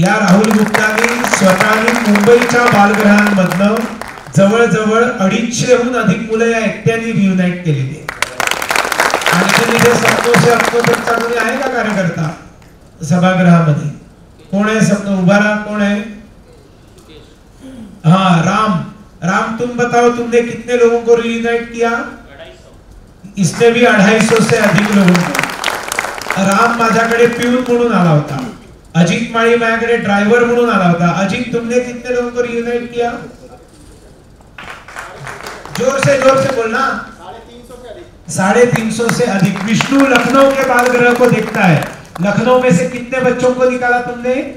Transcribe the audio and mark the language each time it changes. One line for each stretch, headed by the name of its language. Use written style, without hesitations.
Marathi: या राहुल गुप्तानी स्वतःनी मुंबईच्या बालगृहांमधनं जवळजवळ 250हून अधिक मुलं या एकट्याने रियुनाइट केलेली आहे. आणखी इथे संतोष अक्कोटचा कोणी आहे का कार्यकर्ता सभागृहामध्ये? कोण आहे? सप्त उभा रहा.
Hindi: कोण है? हाँ, राम तुम बताओ, तुमने कितने लोगों को रियूनाइट किया? 250. इसने भी 250 से अधिक लोगों को.
Marathi: राम माझ्याकडे पिऊन म्हणून आला होता. अजित माळी माझ्याकडे ड्रायव्हर म्हणून आला होता.
Hindi: अजित, तुमने कितने लोगों को रियूनाइट किया? जोर से बोलना. 350 से अधिक. विष्णु लखनऊ के बालगृह को देखता है. लखनऊ में से कितने बच्चों को निकाला तुमने?